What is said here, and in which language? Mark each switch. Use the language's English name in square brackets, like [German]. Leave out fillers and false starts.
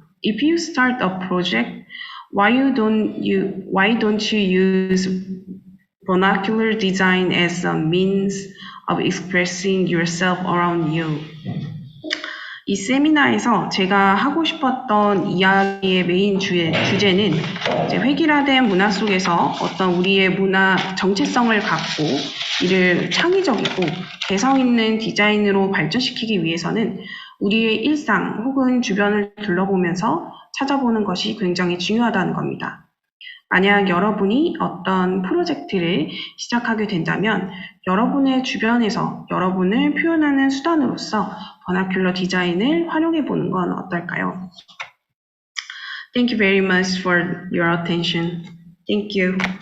[English] If you start a project, why don't you use vernacular design as a means of expressing yourself around you? [Korean] 이 세미나에서 제가 하고 싶었던 이야기의 메인 주제는 이제 획일화된 문화 속에서 어떤 우리의 문화 정체성을 갖고 이를 창의적이고 개성 있는 디자인으로 발전시키기 위해서는 우리의 일상 혹은 주변을 둘러보면서 찾아보는 것이 굉장히 중요하다는 겁니다. 만약 여러분이 어떤 프로젝트를 시작하게 된다면 여러분의 주변에서 여러분을 표현하는 수단으로서 버나큘러 디자인을 활용해 보는 건 어떨까요? [English] Thank you very much for your attention. Thank you.